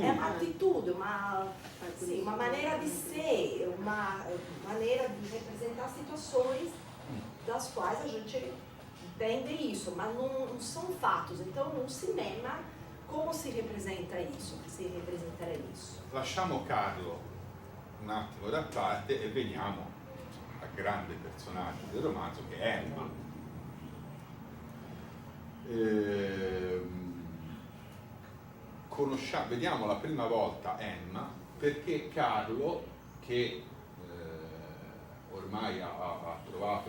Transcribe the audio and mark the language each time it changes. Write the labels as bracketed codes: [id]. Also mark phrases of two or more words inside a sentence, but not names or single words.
[pt] é uma atitude, uma maneira de ser, uma maneira de representar situações das quais a gente entende isso, mas não são fatos. Então, no cinema, como se representa isso? Que se representará isso? [it] Lasciamo Carlo un attimo da parte e veniamo al grande personaggio del romanzo che è Emma. Vediamo la prima volta Emma perché Carlo, che ormai ha trovato,